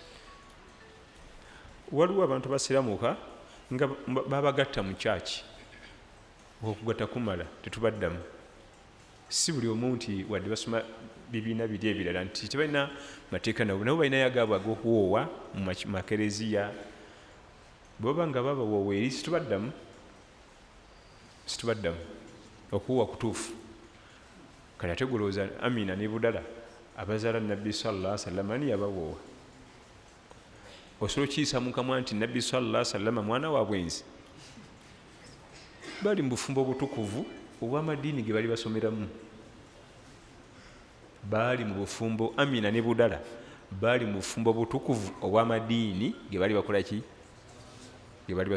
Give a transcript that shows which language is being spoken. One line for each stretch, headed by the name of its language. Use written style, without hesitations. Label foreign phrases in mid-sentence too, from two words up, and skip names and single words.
Ganda: waliwo abantu basiramuka nga babagatta mu kyaki okugatta kumala tetubaddamu si buli omu nti wadde basoma bibiina biri ebirala nti tebalina mateeka nabo balinayo agaabwe ag'okuwoowa mu makereziya bweba nga babawoowa eri situbaddamu okuwoowa kutuufu kale ate gulowooza amina ne budala abazaala nabbi
Arabic: صلى الله عليه وسلم
Ganda: ani yabawoowa osobola okiyisa mu kamwa nti nabbi
Arabic: صلى الله عليه وسلم
Ganda: mwana wa bwenzi bali mu bufumbo obutukuvu obw'amadiini ge bali basomeramu baali mu bufumbo amina ne budala baali mu bufumbo obutukuvu obw'amadiini ge bali bakola ki ge bali